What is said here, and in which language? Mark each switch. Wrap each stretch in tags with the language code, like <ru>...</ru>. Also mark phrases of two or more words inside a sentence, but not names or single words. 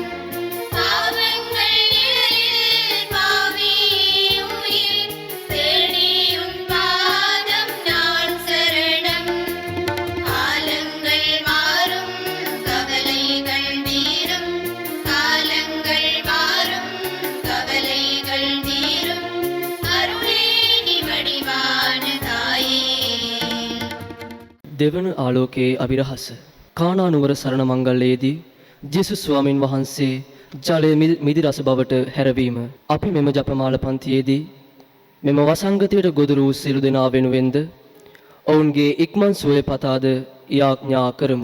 <ta>பாவங்கள் நிழலில் பாவியே உயிர் தேடி உன் பாதம் நான் சரணம். காலங்கள் மாறும் கவலைகள் தீரும். காலங்கள் மாறும் கவலைகள் தீரும். அருளே நீ வடிவான தாயே.</ta> <si>දෙවන ආලෝකයේ අභිරහස කානා නුවර සරණ මංගල්‍යයේදී ජේසුස් ස්වාමින් වහන්සේ ජලය මිදි රස බවට හැරවීම අපි මෙම ජපමාල පන්තියේදී මෙම වසංගතයට ගොදුරු වූ සියලු දෙනා වෙනුවෙන්ද ඔවුන්ගේ ඉක්මන් සුවය පතාද යාඥා කරමු.</si>